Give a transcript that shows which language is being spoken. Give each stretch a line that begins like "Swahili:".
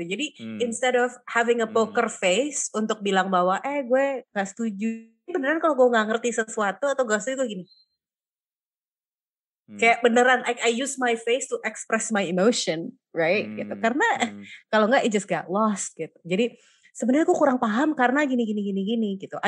Indonesian: Jadi
English: instead of having a poker face
Indonesian: untuk bilang bahwa gue gak setuju. Beneran kalau gue gak ngerti sesuatu atau gak setuju gue gini. Kayak beneran
English: I use my face to express my emotion, right?
Indonesian: Gitu. Karena kalau nggak
English: it just got lost
Indonesian: gitu. Jadi sebenarnya aku kurang paham karena gini gitu.